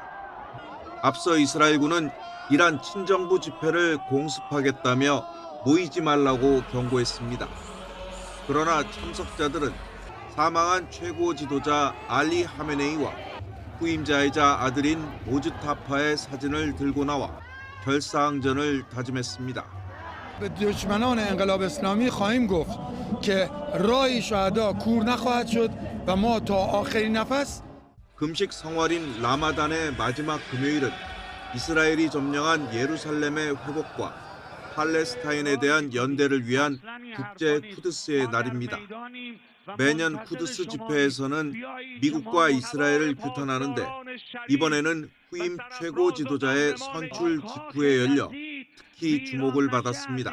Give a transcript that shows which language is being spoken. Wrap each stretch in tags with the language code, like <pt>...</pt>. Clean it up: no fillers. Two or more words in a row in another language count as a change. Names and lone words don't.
<ko>앞서 이스라엘군은 이란 친정부 집회를 공습하겠다며 모이지 말라고 경고했습니다. 그러나 참석자들은 사망한 최고 지도자 알리 하메네이와 후임자이자 아들인 모즈타파의 사진을 들고 나와 결사항전을 다짐했습니다.</ko> <fa>به دشمنان انقلاب اسلامی خواهیم گفت که راه شهدا کور نخواهد شد و ما تا آخرین نفس</fa> <ko>금식 성활인 라마단의 마지막 금요일은 이스라엘이 점령한 예루살렘의 회복과 팔레스타인에 대한 연대를 위한 국제 쿠드스의 날입니다. 매년 쿠드스 집회에서는 미국과 이스라엘을 규탄하는데 이번에는 후임 최고 지도자의 선출 직후에 열려 특히 주목을 받았습니다.</ko>